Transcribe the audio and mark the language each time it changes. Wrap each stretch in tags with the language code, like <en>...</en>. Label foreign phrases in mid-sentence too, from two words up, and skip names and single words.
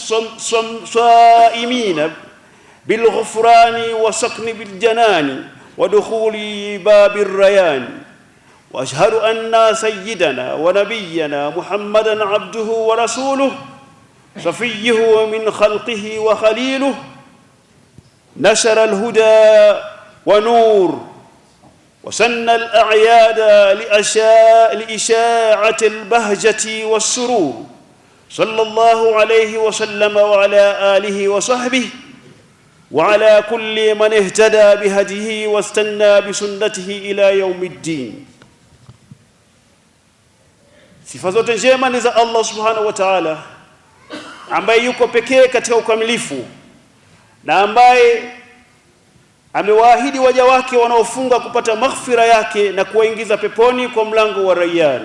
<ar>صائمين بالغفران وسكن بالجنان ودخول باب الريان وأشهد أن سيدنا ونبينا محمدًا عبده ورسوله صفيه من خلقه وخليله نشر الهدى ونور وسن الأعياد لإشاعة البهجة والسرور صلى الله عليه وسلم وعلى آله وصحبه وعلى كل من اهتدى بهديه واستنى بسنته إلى يوم الدين.</ar> <sw>Sifa zote njema ni za</sw> <ar>الله سبحانه وتعالى,</ar> <sw>ambaye yuko pekee katika ukamilifu na ambaye amewaahidi waja wake wanaofunga kupata maghfira yake na kuwaingiza peponi kwa mlango wa Rayyan.</sw>